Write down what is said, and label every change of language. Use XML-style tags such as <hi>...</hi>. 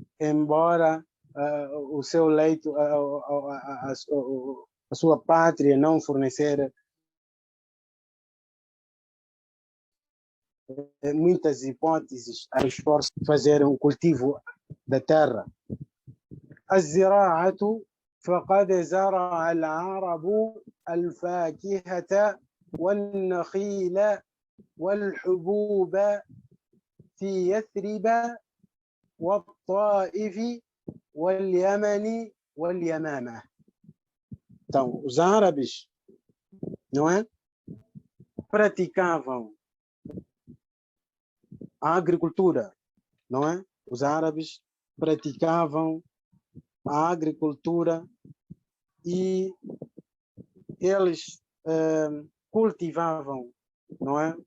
<pt>Embora o seu leito, a sua pátria não fornecer muitas hipóteses a esforço de fazer um cultivo da terra.</pt> <ar>الزراعة فقد زرع العرب الفاكهة والنخيل والحبوب في يثرب والطائف واليمن واليمامة.</ar> <pt>Então, os árabes, não é, praticavam a agricultura, não é? Os árabes praticavam a agricultura e eles cultivavam, não é?</pt>